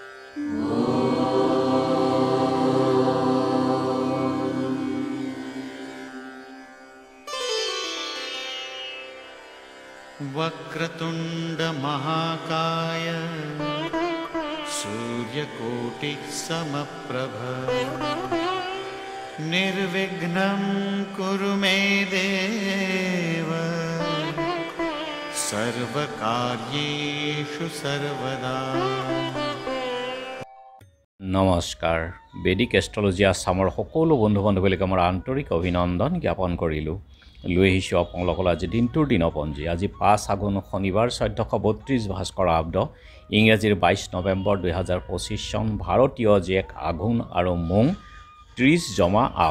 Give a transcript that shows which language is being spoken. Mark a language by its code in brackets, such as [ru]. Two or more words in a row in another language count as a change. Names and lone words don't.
[sa] वक्रतुंड महाकाय सूर्यकोटि समप्रभ निर्विघ्नं कुरु मे देव सर्वकार्येषु सर्वदा। [as] নমস্কাৰ বেদিক এষ্ট্ৰলজি আছামৰ সকলো বন্ধু বান্ধৱীক আমাৰ আন্তৰিক অভিনন্দন জ্ঞাপন কৰিলোঁ। লৈ আহিছোঁ আপোনালোকৰ আজি দিনটোৰ দিনপঞ্জী। আজি 5 আঘোণ শনিবাৰ 1432 ভাস্কৰ আব্দ ইংৰাজীৰ 22 নৱেম্বৰ 2025 চন ভাৰতীয় জেক আঘোণ আৰু মোং 30 জমা আও।